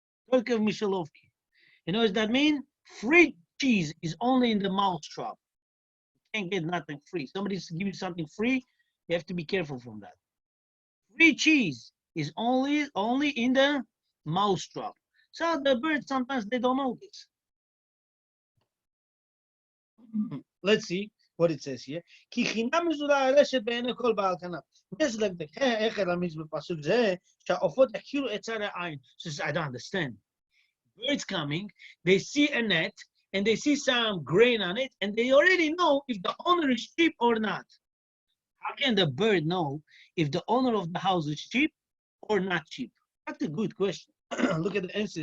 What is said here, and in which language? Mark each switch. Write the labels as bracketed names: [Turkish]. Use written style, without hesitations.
[Russian] Только Mishalovki. [English] You know what that mean? Free cheese is only in the mousetrap. You can't get nothing free. Somebody's giving you something free, you have to be careful from that. Free cheese is only in the mousetrap. So the birds sometimes they don't know this. Let's see what it says here. [Hebrew] כי חינם מזולה הרשת בעיני כל בעל כנף. יש לדקה איך הרמיז בפסוק זה שהעופות יכירו את צער העין. [English] Says, I don't understand. Birds coming, they see a net and they see some grain on it and they already know if the owner is cheap or not. How can the bird know if the owner of the house is cheap or not cheap? That's a good question. Look at the answer.